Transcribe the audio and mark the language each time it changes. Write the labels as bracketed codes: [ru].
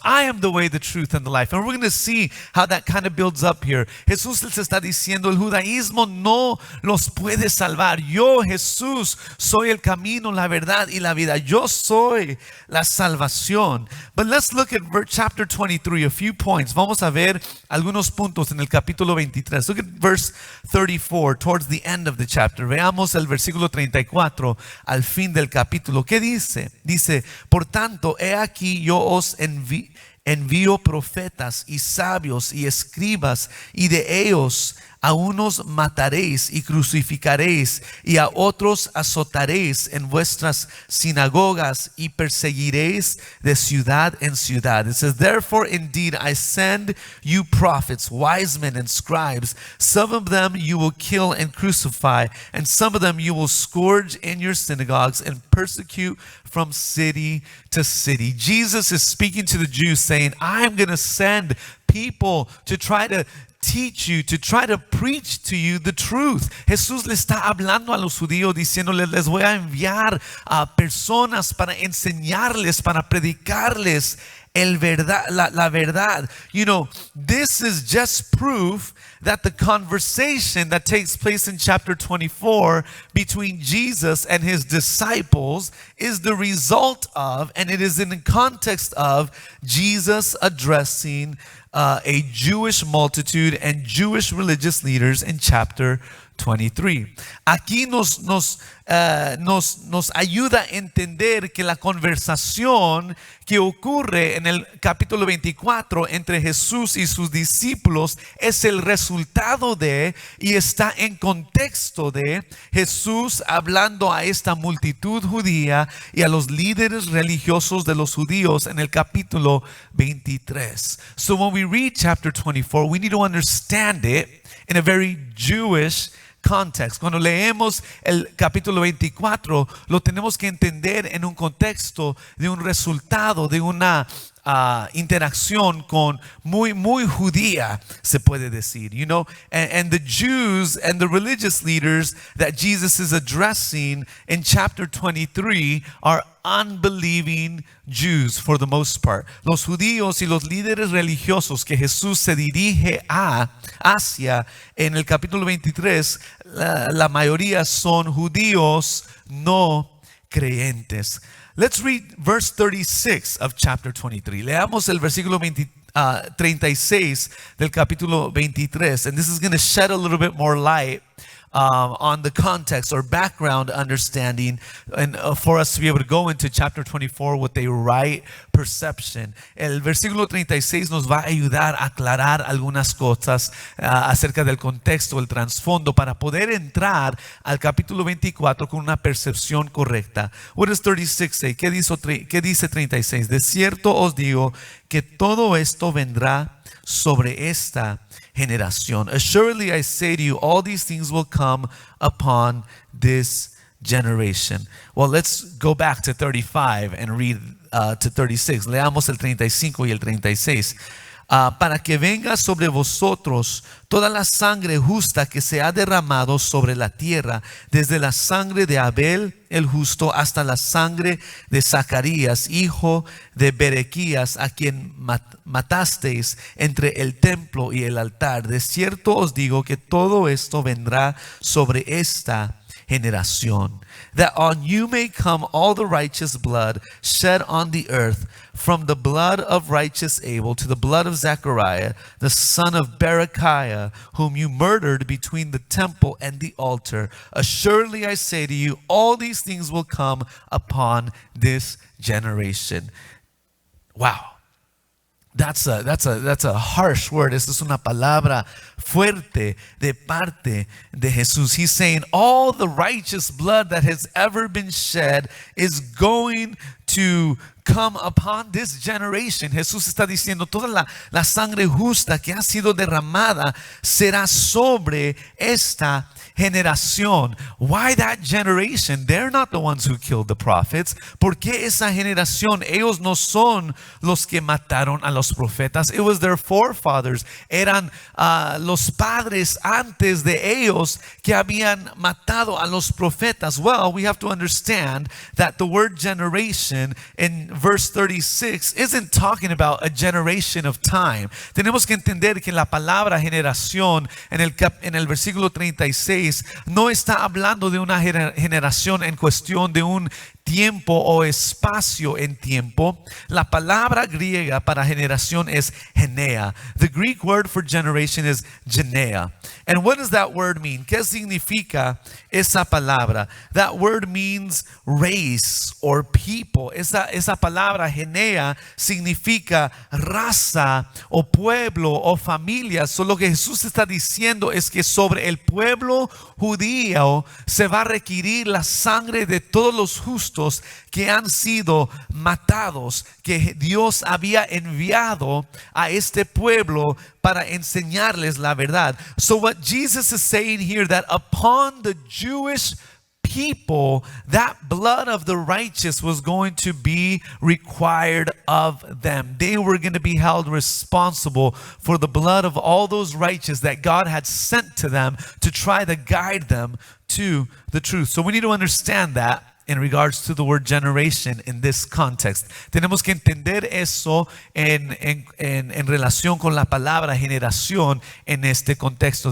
[en] I am the way, the truth, and the life. And we're going to see how that kind of builds up here. [es] Jesús les está diciendo, el judaísmo no los puede salvar. Yo, Jesús, soy el camino, la verdad y la vida. Yo soy la salvación. [en] But let's look at chapter 23, a few points. [es] Vamos a ver algunos puntos en el capítulo 23. [en] Look at verse 34, towards the end of the chapter. [es] Veamos el versículo 34 al fin del capítulo. ¿Qué dice? Dice, por tanto, he aquí yo os envío profetas y sabios y escribas, y de ellos a unos mataréis y crucificaréis, y a otros azotaréis en vuestras sinagogas y perseguiréis de ciudad en ciudad. [en] It says, therefore indeed I send you prophets, wise men and scribes. Some of them you will kill and crucify, and some of them you will scourge in your synagogues and persecute from city to city. Jesus is speaking to the Jews saying, I'm going to send people to try to teach you, to try to preach to you the truth. [es] Jesús le está hablando a los judíos diciéndoles, les voy a enviar a personas para enseñarles, para predicarles la verdad. [en] You know, this is just proof that the conversation that takes place in chapter 24 between Jesus and his disciples is the result of, and it is in the context of, Jesus addressing a Jewish multitude and Jewish religious leaders in chapter 23. [es] Aquí nos ayuda a entender que la conversación que ocurre en el capítulo 24 entre Jesús y sus discípulos es el resultado de, y está en contexto de, Jesús hablando a esta multitud judía y a los líderes religiosos de los judíos en el capítulo 23. [en] So when we read chapter 24, we need to understand it in a very Jewish context. [es] Cuando leemos el capítulo 24, lo tenemos que entender en un contexto de un resultado, de una interacción con muy judía, se puede decir, [en] you know, and the Jews and the religious leaders that Jesus is addressing in chapter 23 are unbelieving Jews for the most part. [es] Los judíos y los líderes religiosos que Jesús se dirige hacia en el capítulo 23, la mayoría son judíos no creyentes. [en] Let's read verse 36 of chapter 23. [es] Leamos el versículo 36 del capítulo 23. [en] And this is going to shed a little bit more light on the context or background understanding, and for us to be able to go into chapter 24 with a right perception. [es] El versículo 36 nos va a ayudar a aclarar algunas cosas acerca del contexto, el trasfondo, para poder entrar al capítulo 24 con una percepción correcta. [en] What does 36 say? [es] ¿Qué dice 36? De cierto os digo que todo esto vendrá sobre esta generación. [en] Assuredly I say to you, all these things will come upon this generation. Well, let's go back to 35 and read to 36. [es] Leamos el 35 y el 36. Para que venga sobre vosotros toda la sangre justa que se ha derramado sobre la tierra, desde la sangre de Abel el justo hasta la sangre de Zacarías, hijo de Berequías, a quien matasteis entre el templo y el altar. De cierto os digo que todo esto vendrá sobre esta generación, [en] that on you may come all the righteous blood shed on the earth, from the blood of righteous Abel to the blood of Zechariah, the son of Berechiah, whom you murdered between the temple and the altar. Assuredly I say to you, all these things will come upon this generation. Wow. That's a harsh word. [es] Esta es una palabra fuerte de parte de Jesús. [en] He's saying all the righteous blood that has ever been shed is going to come upon this generation. [es] Jesús está diciendo toda la sangre justa que ha sido derramada será sobre esta [en] generación. Why that generation? They're not the ones who killed the prophets. [es] ¿Por qué esa generación? Ellos no son los que mataron a los profetas. [en] It was their forefathers. [es] Eran los padres antes de ellos que habían matado a los profetas. [en] Well, we have to understand that the word generation in verse 36 isn't talking about a generation of time. [es] Tenemos que entender que la palabra generación en el versículo 36 no está hablando de una generación en cuestión de un tiempo o espacio en tiempo. La palabra griega para generación es genea. [en] The Greek word for generation is genea. And what does that word mean? [es] ¿Qué significa esa palabra? [en] That word means race or people. [es] Esa palabra genea significa raza o pueblo o familia. So lo que Jesús está diciendo es que sobre el pueblo judío se va a requerir la sangre de todos los justos que han sido matados, que Dios había enviado a este pueblo para enseñarles la verdad. [en] So what Jesus is saying here, that upon the Jewish people, that blood of the righteous was going to be required of them. They were going to be held responsible for the blood of all those righteous that God had sent to them to try to guide them to the truth. So we need to understand that in regards to the word generation in this context. [es] Tenemos que entender eso en relación con la palabra generación en este contexto.